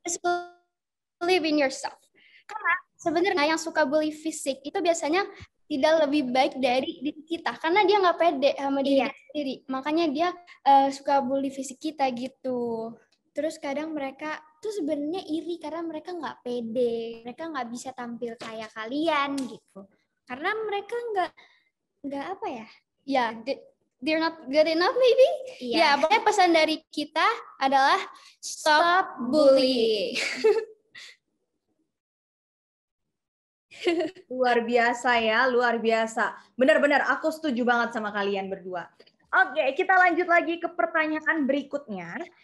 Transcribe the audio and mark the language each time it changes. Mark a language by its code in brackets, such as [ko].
[en] Just believe in yourself. [id] Karena sebenarnya yang suka bully fisik itu biasanya tidak lebih baik dari diri kita karena dia nggak pede sama diri sendiri. Makanya dia suka bully fisik kita gitu. Terus kadang mereka tuh sebenarnya iri karena mereka nggak pede, mereka nggak bisa tampil kayak kalian gitu. Karena mereka nggak apa ya? [en] Ya, they're not good enough maybe. [id] Ya, pokoknya pesan dari kita adalah stop bullying. Luar biasa ya, luar biasa. Benar-benar aku setuju banget sama kalian berdua. Oke, kita lanjut lagi ke pertanyaan berikutnya.